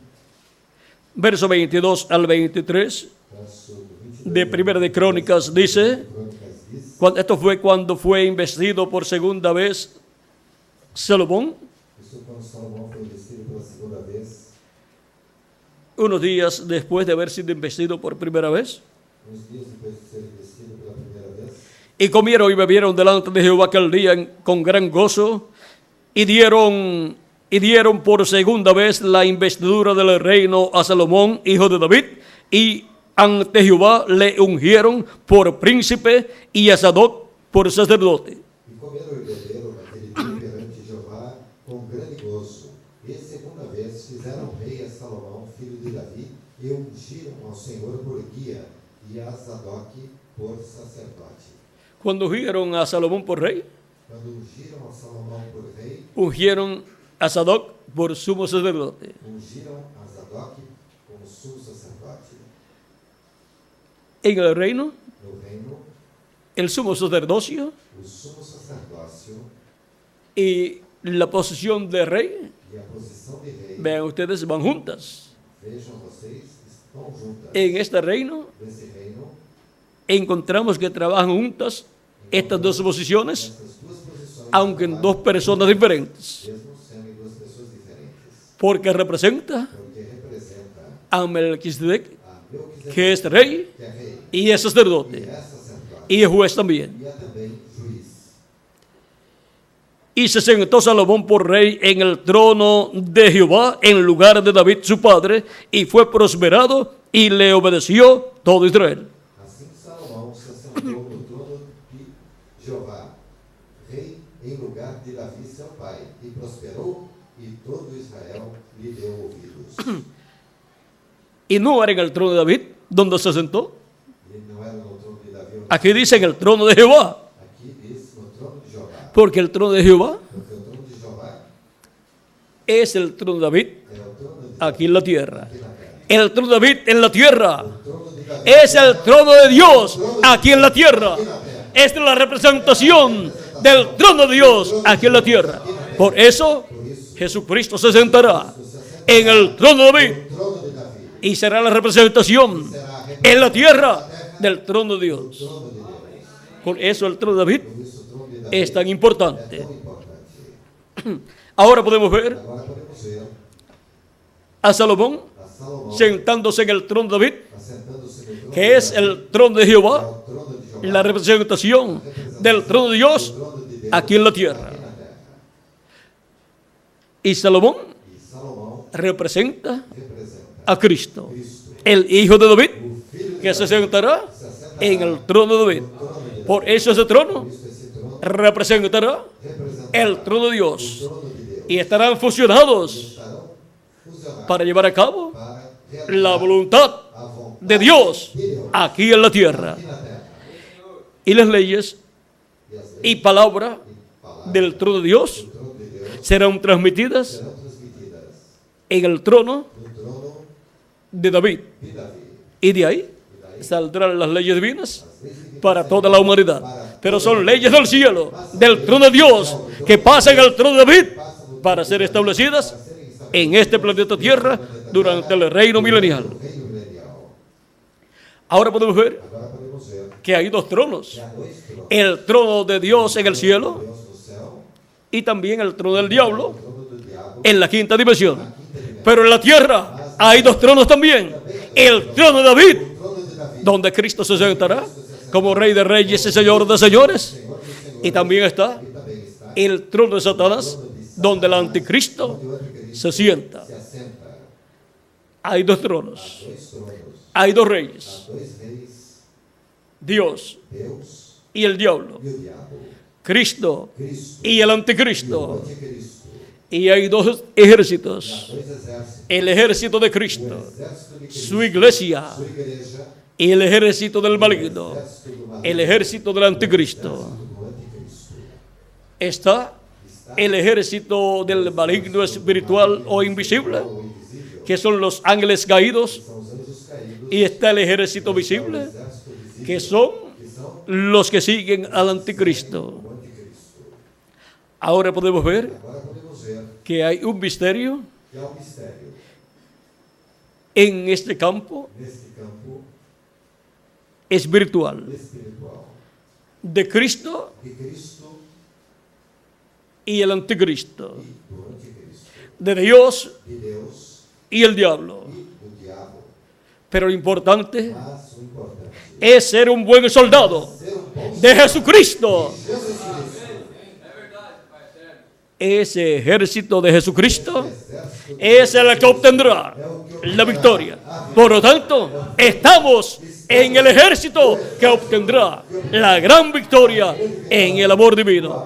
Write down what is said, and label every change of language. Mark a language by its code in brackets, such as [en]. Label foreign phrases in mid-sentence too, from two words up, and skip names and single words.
[es] verso 22 al 23 verso 22 de Primera de Crónicas dice, [pt] Crônicas diz, [es] esto fue cuando fue investido por segunda vez Salomón, [pt] isso quando Salomão foi investido pela segunda vez, [es] unos días después de haber sido investido por primera vez. [pt] uns dias depois de ser investido pela primeira vez, [es] Y comieron y bebieron delante de Jehová aquel día con gran gozo, y dieron por segunda vez la investidura del reino a Salomón, hijo de David, y ante Jehová le ungieron por príncipe y a Sadoc por sacerdote. [pt] e comeram e beberam naquele dia perante Jeová com grande gozo. E segunda vez fizeram rei a Salomão, filho de Davi, e ungiram ao Senhor por guia, e a Sadoque por sacerdote. [es] Cuando ungieron a Salomón por rey, [pt] Quando ungiram a Salomão por rei, [es] ungieron a Sadoc por sumo sacerdote. [pt] ungiram a Sadoque como sumo sacerdote. [es] En el reino [pt] No reino [es] el sumo sacerdocio [pt] o sumo sacerdócio [es] y la posición de rey, [pt] e a posição de rei, [es] vean ustedes, van juntas. [pt] vejam vocês, estão juntas. [es] En este reino [pt] Nesse reino, [es] encontramos que trabajan juntas estas dos posiciones, [pt] essas duas posições, [es] aunque en dos personas diferentes, [pt] mesmo sendo em duas pessoas diferentes, [es] porque representa [pt] porque representa [es] a Melquisedec, [pt] a Melquisedeque, [es] que es rey [pt] que é rei, [es] y es sacerdote [pt] e é sacerdote, [es] y es juez también. [pt] e é também juiz. [es] Y se sentó Salomón por rey en el trono de Jehová en lugar de David su padre, y fue prosperado y le obedeció todo Israel. [pt] Assim Salomão se assentou no trono de Jeová, rei em lugar de Davi seu pai, e prosperou, e todo Israel lhe deu ouvidos. [es] Y no era en el trono de David donde se sentó. [pt] E não era no trono de Davi, [es] Aquí dice en el trono de Jehová, [pt] aqui diz no trono de Jeová, [es] porque el trono de Jehová [pt] porque o trono de Jeová [es] es el trono de David [pt] é o trono de [es] aquí en la tierra. [pt] aqui na terra. [es] El trono de David en la tierra [pt] O trono de Davi [es] es el trono de Dios aquí en la tierra. Esta es la representación del trono de Dios aquí en la tierra. Por eso Jesucristo se sentará en el trono de David [pt] o trono de Davi, [es] y será la representación en la tierra del trono de Dios. [pt] trono de Deus. [es] Por eso el trono de David [pt] Por isso o trono de Davi [es] es tan [pt] é [es] importante. [pt] tão importante. [es] Ahora podemos ver [pt] Agora podemos ver [es] a Salomón [pt] a Salomão [es] sentándose en el trono de David, [pt] assentando-se no trono [es] que es [pt] de Davi, [es] el trono de [pt] é [es] Jehová, [pt] o trono de Jeová, [es] la representación del trono de Dios [pt] o trono de Deus [es] aquí en la tierra. [pt] aqui na terra. [es] Y Salomón [pt] E Salomão [es] representa [pt] representa [es] a Cristo, [pt] Cristo, [es] el hijo de David, [pt] o filho de [es] que se [pt] Davi, [es] sentará [pt] se assentará [es] en el trono de David. [pt] no trono de Davi. [es] Por eso ese trono [pt] Por isso esse trono [es] representará [pt] representará [es] el trono de [pt] o [es] Dios [pt] trono de Deus. [es] y estarán fusionados [pt] Estarão fusionados [es] para llevar a cabo [pt] para [es] la [pt] realizar [es] voluntad [pt] a vontade [es] de Dios [pt] de Deus [es] aquí en la tierra. [pt] aqui na terra. [es] Y las leyes [pt] E as [es] y [pt] leis [es] palabra [pt] e palavras [es] del trono de Dios [pt] do trono de Deus [es] serán transmitidas [pt] serão transmitidas [es] en el trono [pt] no trono [es] de David. [pt] de Davi. [es] Y de ahí saldrán las leyes divinas [pt] As leis divinas [es] para toda la humanidad. Pero son leyes del cielo, del trono de Dios, que pasan al trono de David para ser establecidas en este planeta Tierra durante el reino milenial. [pt] do reino milenial. [es] Ahora podemos ver [pt] Agora podemos ver [es] que hay dos tronos. [pt] que há dois tronos. [es] El trono de Dios en el cielo [pt] Deus no céu, [es] y también el trono del diablo [pt] o trono do diabo, [es] en la quinta dimensión. Pero en la tierra hay dos tronos también. El trono de David, [pt] o trono de Davi, [es] donde Cristo se sentará como Rey de Reyes y Señor de Señores. Y también está [pt] e também está [es] el trono de Satanás, donde el anticristo [pt] onde o anticristo [es] se sienta. [pt] se assenta. [es] Hay dos tronos, [pt] Dois tronos, [es] hay dos reyes, [pt] há dois reis, [es] Dios [pt] Deus [es] y el diablo, [pt] e o diabo, [es] Cristo [pt] Cristo [es] y el [pt] e o [es] anticristo. [pt] anticristo. [es] Y hay dos ejércitos, [pt] Dois exércitos, [es] el ejército de [pt] o [es] Cristo, [pt] exército de Cristo, [es] su iglesia, [pt] sua igreja, [es] y el ejército del maligno, [pt] exército do maligno, [es] el ejército del anticristo. [pt] do anticristo. [es] Está el ejército del maligno espiritual o invisible, [pt] O invisível [es] que son los ángeles caídos, [pt] são os anjos caídos, [es] y está el ejército [pt] o [es] visible, [pt] exército visível, [es] que son [pt] que são [es] los que siguen al anticristo. [pt] o anticristo. [es] Ahora podemos ver [pt] Agora podemos ver [es] que hay un misterio [pt] que há um mistério [es] en este campo [pt] neste campo [es] espiritual [pt] espiritual [es] de Cristo [pt] de Cristo [es] y el anticristo, [pt] e do anticristo, [es] de Dios [pt] de Deus [es] y el diablo. [pt] e do diabo. [es] Pero lo importante [pt] Mas o importante [es] es ser un buen soldado [pt] é ser bom [es] de Jesucristo. [pt] Jesus Cristo. [es] Ese ejército de Jesucristo [pt] Exército [es] es el que obtendrá la victoria. Por lo tanto, estamos en el ejército que obtendrá la gran victoria en el amor divino.